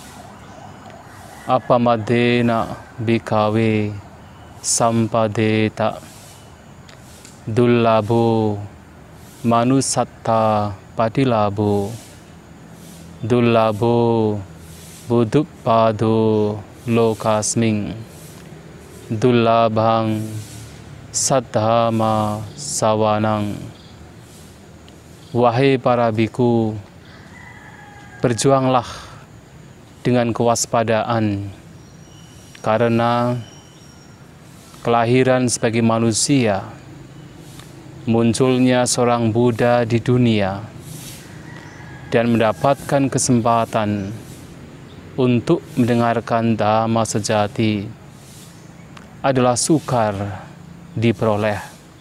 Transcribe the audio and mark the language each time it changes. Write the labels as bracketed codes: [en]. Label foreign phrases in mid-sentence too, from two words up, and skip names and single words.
[pi] Apamadena bhikkhave sampadeta dullabho manusatta padilabho dullabho buddhupado lokasming dullabhang saddhamma sawanang. [id] Wahai para biku, berjuanglah dengan kewaspadaan, karena kelahiran sebagai manusia, munculnya seorang Buddha di dunia, dan mendapatkan kesempatan untuk mendengarkan dhamma sejati adalah sukar diperoleh.